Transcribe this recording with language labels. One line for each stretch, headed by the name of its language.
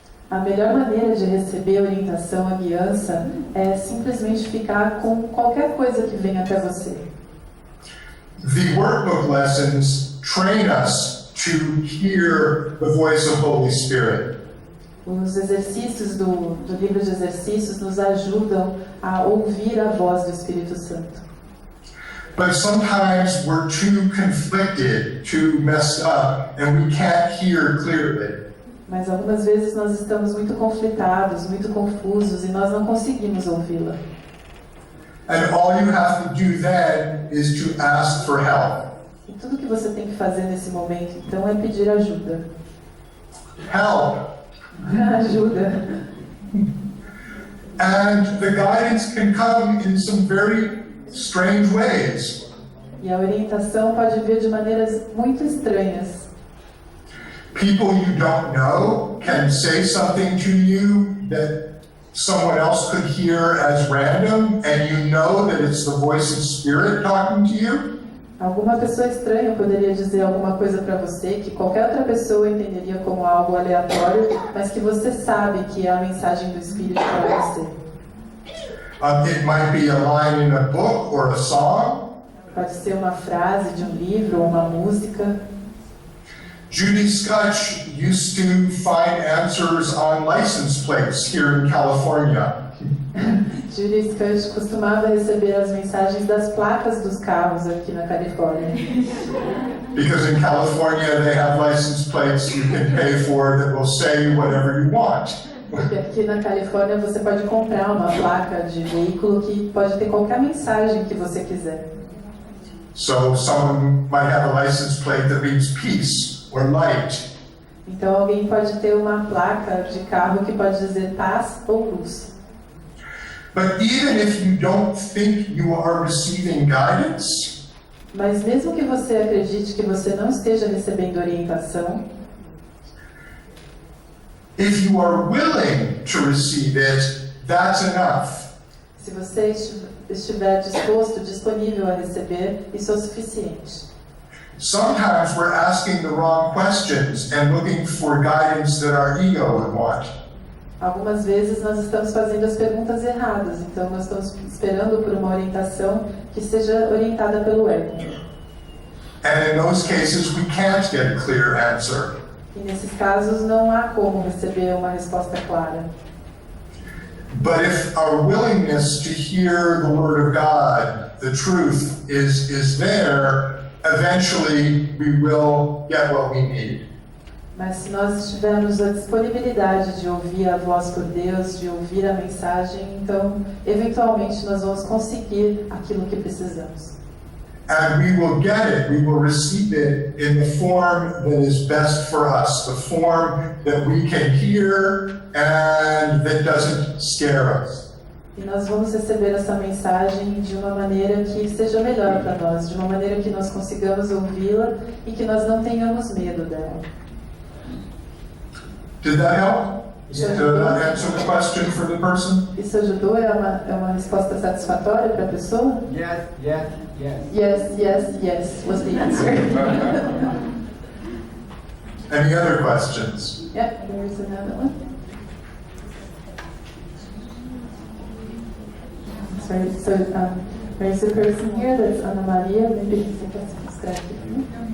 Portuguese: A melhor maneira de receber a orientação, a guiança, é simplesmente ficar com qualquer coisa que venha até você.
English: The workbook lessons train us to hear the voice of Holy Spirit.
Portuguese: Os exercícios do livro de exercícios nos ajudam a ouvir a voz do Espírito Santo.
English: But sometimes we're too conflicted, too messed up, and we can't hear clearly.
Portuguese: Mas algumas vezes nós estamos muito conflitados, muito confusos e nós não conseguimos ouvi-la.
English: And all you have to do then is to ask for help.
Portuguese: E tudo que você tem que fazer nesse momento, então, é pedir ajuda.
English: Help!
Portuguese: Ajuda.
English: And the guidance can come in some very strange ways.
Portuguese: E a orientação pode vir de maneiras muito estranhas.
English: People you don't know can say something to you that someone else could hear as random, and you know that it's the voice of Spirit talking to you.
Portuguese: Alguma pessoa estranha poderia dizer alguma coisa para você que qualquer outra pessoa entenderia como algo aleatório, mas que você sabe que é a mensagem do Espírito para você.
English: It might be a line in a book or a song.
Portuguese: Pode ser uma frase de um livro ou uma música.
English: Judy Scutch used to find answers on license plates here in California.
Portuguese: Judy Scutch costumava receber as mensagens das placas dos carros aqui na Califórnia.
English: Because in California they have license plates you can pay for that will say whatever you want.
Portuguese: Porque aqui na Califórnia você pode comprar uma placa de veículo que pode ter qualquer mensagem que você quiser.
English: So someone might have a license plate that means peace or light.
Portuguese: Então alguém pode ter uma placa de carro que pode dizer paz ou luz.
English: But even if you don't think you are receiving guidance,
Portuguese: Mas mesmo que você acredite que você não esteja recebendo orientação,
English: if you are willing to receive it, that's enough.
Portuguese: se você estiver disposto, disponível a receber, isso é o suficiente.
English: Sometimes we're asking the wrong questions and looking for guidance that our ego would want.
Portuguese: Algumas vezes nós estamos fazendo as perguntas erradas, então nós estamos esperando por uma orientação que seja orientada pelo ego.
English: And in those cases, we can't get a clear answer.
Portuguese: E nesses casos não há como receber uma resposta clara.
English: But if our willingness to hear the Word of God, the truth, is there, eventually we will get what we need.
Portuguese: Mas se nós tivermos a disponibilidade de ouvir a voz por Deus, de ouvir a mensagem, então, eventualmente, nós vamos conseguir aquilo que precisamos.
English: And we will get it, we will receive it in the form that is best for us, the form that we can hear and that doesn't scare us.
Portuguese: E nós vamos receber essa mensagem de uma maneira que seja melhor para nós, de uma maneira que nós consigamos ouvi-la e que nós não tenhamos medo dela.
English: Did that help? Did that answer the question for the person?
Portuguese: Isso ajudou? É uma resposta satisfatória para a pessoa?
English: Yes, yes, yes. Yes, yes, yes was the answer. Any other questions? Yep, there's another one. Sorry, so there's a person here that's Ana Maria. Maybe
Portuguese: você quer se mostrar aqui para mim?